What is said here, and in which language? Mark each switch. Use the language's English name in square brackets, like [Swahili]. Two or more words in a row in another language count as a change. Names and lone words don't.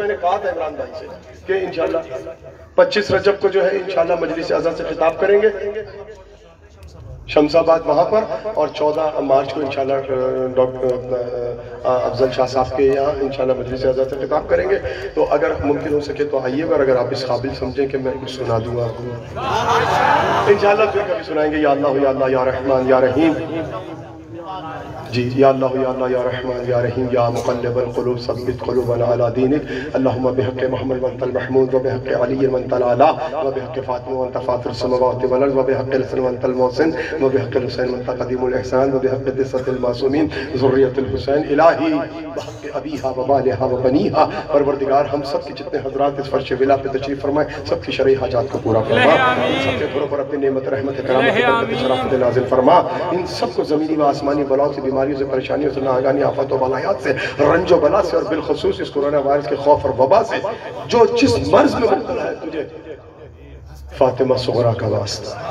[Urdu] میں نے کہا تھا عمران بھائی سے کہ انشاءاللہ 25 رجب کو جو ہے انشاءاللہ مجلس عزا سے خطاب کریں گے شمس آباد وہاں پر، اور 14 مارچ کو انشاءاللہ ڈاکٹر افضل شاہ صاحب کے یہاں انشاءاللہ مجلس عزا سے خطاب کریں گے. تو اگر ممکن ہو سکے تو آئیے گا، اگر آپ اس قابل سمجھیں کہ میں کچھ سنا دوں گا انشاءاللہ پھر کبھی سنائیں گے. [Arabic] يا الله يا رحمن يا رحيم جي، يا الله يا رحمن يا رحيم يا مقلب القلوب ثبت قلوبنا على دينك اللهم بحق محمد وأنت المحمود وبحق علي وأنت الأعلى وبحق فاطمة وأنت فاطر السماوات والأرض وبحق حسن وأنت المحسن وبحق حسين وأنت قديم الإحسان وبحق التسعة المعصومين ذرية الحسين إلهي بحق أبيها وبعلها وبنيها. [Urdu] پروردگار ہم سب کے جتنے حضرات اس فرش ولا پہ تشریف فرمائے، سب کی شرعی حاجات کو پورا فرما، سب کے گھروں پر اپنی نعمت رحمت کرامت برکت شرافت نازل فرما. ان سب کو زمینی و آسمانی بلاؤں سے، بیماریوں سے، پریشانیوں سے، ناگہانی آفت و بلایات سے، رنج و بلا سے اور بالخصوص اس [English] corona virus [Urdu] کے خوف اور وبا سے جو جس مرض میں مبتلا ہے، تجھے فاطمہ صغریٰ کا واسطہ.